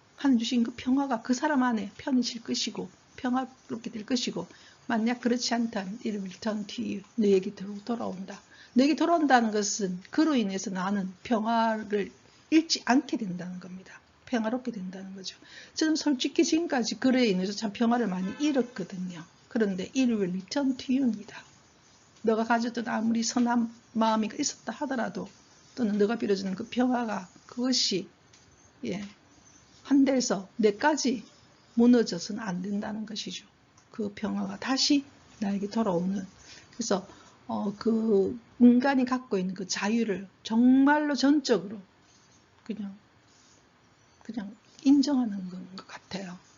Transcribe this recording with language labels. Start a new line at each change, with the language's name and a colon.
Korean: 하나님 주신 그 평화가 그 사람 안에 편히 쉴 것이고 평화롭게 될 것이고 만약 그렇지 않다면
English: it will return to you.
Korean: 너에게 돌아온다. 너에게 돌아온다는 것은 그로 인해서 나는 평화를 잃지 않게 된다는 겁니다. 평화롭게 된다는 거죠. 저는 솔직히 지금까지 그에 인해서 참 평화를 많이 잃었거든요. 그런데
English: it will return to you
Korean: 입니다. 너가 가졌던 아무리 선한 마음이 있었다 하더라도 또는 너가 빌어주는 그 평화가 그것이 한데서 내까지 무너져서는 안 된다는 것이죠. 그 평화가 다시 나에게 돌아오는. 그래서 그 인간이 갖고 있는 그 자유를 정말로 전적으로 그냥 인정하는 것 같아요.